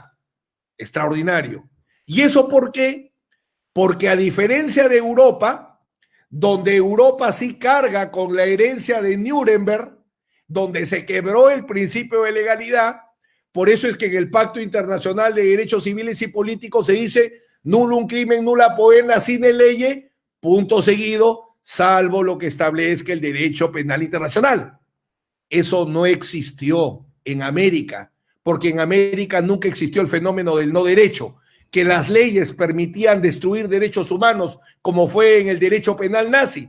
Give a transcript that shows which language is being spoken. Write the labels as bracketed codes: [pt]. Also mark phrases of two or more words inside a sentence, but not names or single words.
[es] Extraordinario. ¿Y eso por qué? Porque a diferencia de Europa, donde Europa sí carga con la herencia de Nuremberg, donde se quebró el principio de legalidad, por eso es que en el Pacto Internacional de Derechos Civiles y Políticos se dice [la] nullum crimen, nulla poena sine lege, [es] punto seguido, salvo lo que establezca el derecho penal internacional. Eso no existió en América, porque en América nunca existió el fenómeno del no derecho, que las leyes permitían destruir derechos humanos, como fue en el derecho penal nazi.